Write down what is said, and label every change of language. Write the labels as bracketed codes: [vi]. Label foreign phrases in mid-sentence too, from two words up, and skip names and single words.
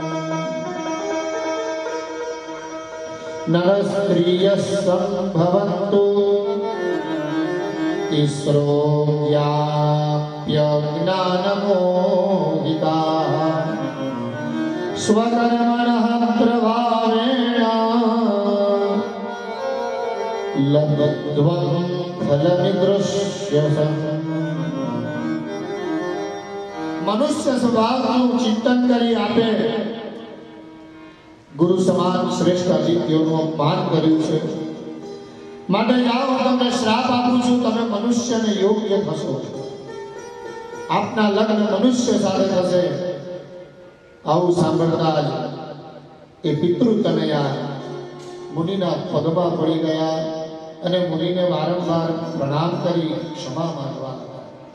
[sa] नरस्त्रियः सम्भवन्तु तिस्रो ज्ञाप्यज्ञानमोहिताः स्वकर्मणः प्रभावेण लब्ध्वं फलमिदृश्यसम्. [gu] મનુષ્ય સ્વભાવનું ચિંતન કરી આપે ગુરુ સમાન શ્રેષ્ઠ અતિથિઓનું અપમાન કર્યું છે. માટે જાઓ, તમને શ્રાપ આપું છું, તમે મનુષ્યને યોગ્ય થશો. આપના લગ્ન મનુષ્ય સાથે થશે. આવું સાંભળતા જ એ પિતૃતનયા મુનિના પગમાં પડી ગયા અને મુનિને વારંવાર પ્રણામ કરી ક્ષમા માંગવા લાગ્યા.